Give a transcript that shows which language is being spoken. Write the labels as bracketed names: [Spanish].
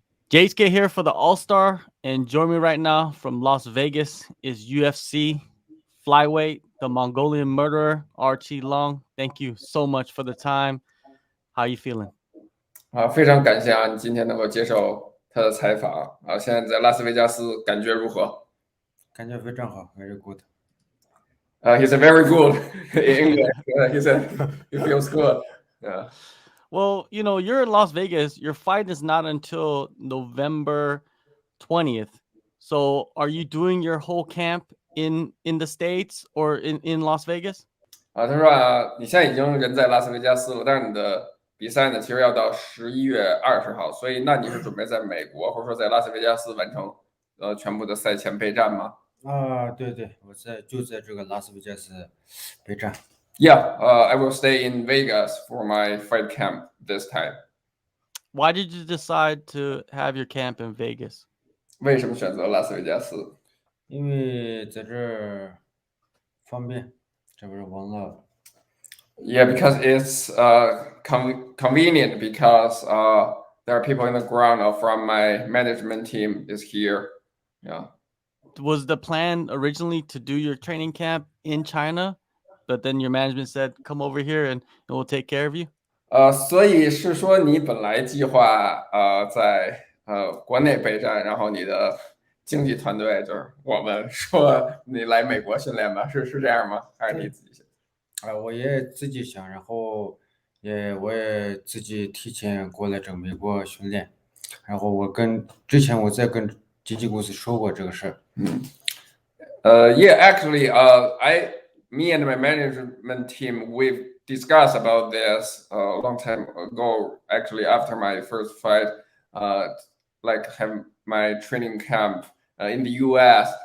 [English] Gates get here for the AllStar, and join me right now from Las Vegas is UFC flyweight, the Mongolian murderer, Aoriqileng. Thank you so much for the time. How you feeling? [Chinese] 非常感谢啊，你今天能够接受他的采访啊。现在在拉斯维加斯感觉如何？感觉非常好， [English] very good。 He said very good in English. He said he feels good. Yeah. Well, you're in Las Vegas. Your fight is not until November 20th. So, are you doing your whole camp in the States or in Las Vegas? [Chinese] 他说啊，你现在已经人在拉斯维加斯了，但是你的比赛呢，其实要到11月20号，所以那你是准备在美国或者说在拉斯维加斯完成全部的赛前备战吗？对，我就在这个拉斯维加斯备战。 [English] Yeah, I will stay in Vegas for my fight camp this time. Why did you decide to have your camp in Vegas? [Chinese] 为什么选择拉斯维加斯？因为在这儿方便，这不是网络。 [English] Yeah, because it's convenient because there are people in the ground from my management team is here. Yeah. Was the plan originally to do your training camp in China, but then your management said, come over here and we'll take care of you? [Chinese] 所以是说你本来计划在国内备战，然后你的经纪团队就是我们说你来美国训练吧，是这样吗？还是你自己想？我也自己想，然后我也自己提前过来这美国训练，然后之前我在跟经纪公司说过这个事儿。 [English] Yeah, actually, me and my management team, we've discussed about this a long time ago. Actually, after my first fight, like have my training camp in the U.S.